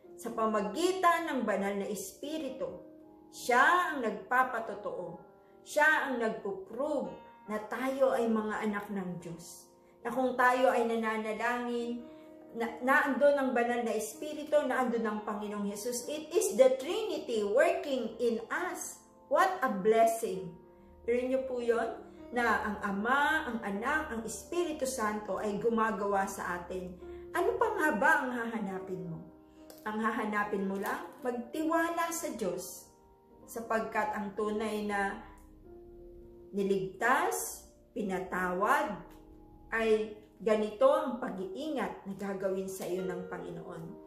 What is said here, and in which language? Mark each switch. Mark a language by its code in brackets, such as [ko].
[tl] Sa pamagitan ng banal na Espiritu, siya ang nagpapatotoo. Siya ang nagpuprove na tayo ay mga anak ng Diyos. Na kung tayo ay nananalangin, naandun ang banal na Espiritu, naandun ang Panginoong Jesus. [en] It is the Trinity working in us. What a blessing! [tl] Pero nyo po yun, na ang Ama, ang Anak, ang Espiritu Santo ay gumagawa sa atin. Ano pa nga ba ang hahanapin mo? Ang hahanapin mo lang, magtiwala sa Diyos. Sapagkat ang tunay na niligtas, pinatawad, ay ganito ang pag-iingat na gagawin sa iyo ng Panginoon.